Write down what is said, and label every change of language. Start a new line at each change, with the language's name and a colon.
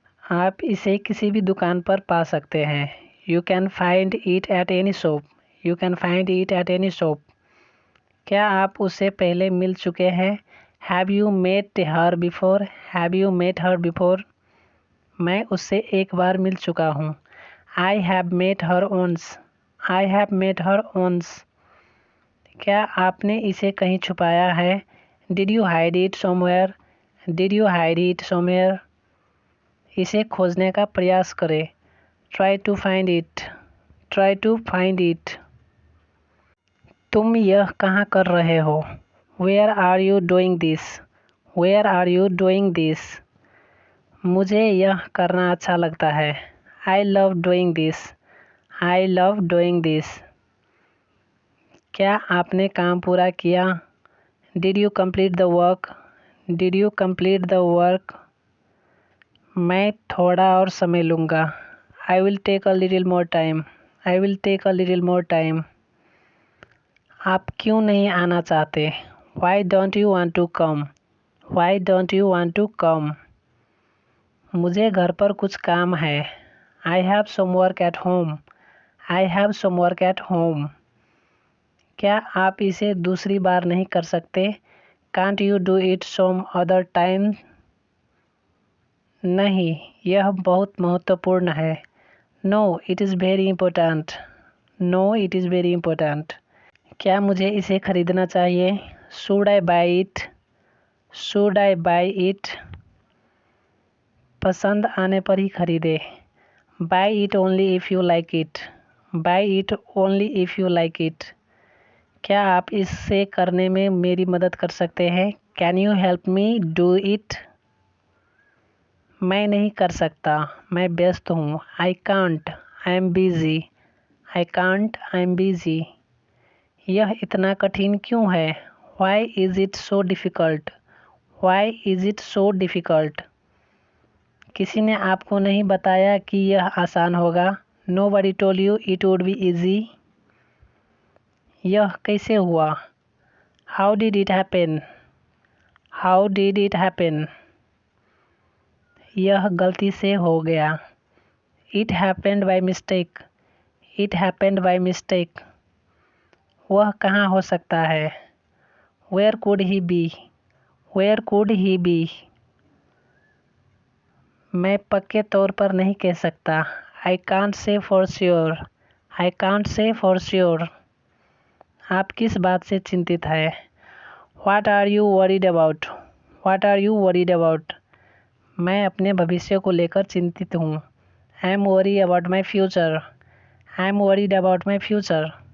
Hindi: आप इसे किसी भी दुकान पर पा सकते हैं।
English: You can find it at any shop. You can find it at any shop.
Hindi: क्या आप उससे पहले मिल चुके हैं?
English: Have you met her before? Have you met her before?
Hindi: मैं उससे एक बार मिल चुका हूँ।
English: I have met her once. I have met her once.
Hindi: क्या आपने इसे कहीं छुपाया है?
English: Did you hide it somewhere? Did you hide it somewhere?
Hindi: इसे खोजने का प्रयास करें।
English: Try to find it. Try to find it.
Hindi: तुम यह कहाँ कर रहे हो?
English: Where are you doing this? Where are you doing this?
Hindi: मुझे यह करना अच्छा लगता है।
English: I love doing this. I love doing this.
Hindi: क्या आपने काम पूरा किया?
English: Did you complete the work? Did you complete the work?
Hindi: मैं थोड़ा और समय लूँगा।
English: I will take a little more time. I will take a little more time.
Hindi: आप क्यों नहीं आना चाहते?
English: Why don't you want to come? Why don't you want to come?
Hindi: मुझे घर पर कुछ काम है।
English: I have some work at home. I have some work at home.
Hindi: क्या आप इसे दूसरी बार नहीं कर सकते?
English: Can't you do it some other time?
Hindi: नहीं, यह बहुत महत्वपूर्ण है।
English: No, it is very important. No, it is very important.
Hindi: क्या मुझे इसे खरीदना चाहिए?
English: Should I buy it? Should I buy it?
Hindi: पसंद आने पर ही खरीदे।
English: Buy it only if you like it. Buy it only if you like it.
Hindi: क्या आप इसे करने में मेरी मदद कर सकते हैं?
English: Can you help me do it?
Hindi: मैं नहीं कर सकता, मैं व्यस्त हूँ।
English: I can't, I am busy. I can't, I am busy.
Hindi: यह इतना कठिन क्यों है?
English: Why is it so difficult? Why is it so difficult?
Hindi: किसी ने आपको नहीं बताया कि यह आसान होगा।
English: Nobody told you it would be easy.
Hindi: यह कैसे हुआ?
English: How did it happen? How did it happen?
Hindi: यह गलती से हो गया।
English: It happened by mistake. It happened by mistake.
Hindi: वह कहाँ हो सकता है?
English: Where could he be? Where could he be?
Hindi: मैं पक्के तौर पर नहीं कह सकता।
English: I can't say for sure. I can't say for sure.
Hindi: आप किस बात से चिंतित है?
English: What are you worried about? What are you worried about?
Hindi: मैं अपने भविष्य को लेकर चिंतित हूँ।
English: I am worried about my future. I am worried about my future.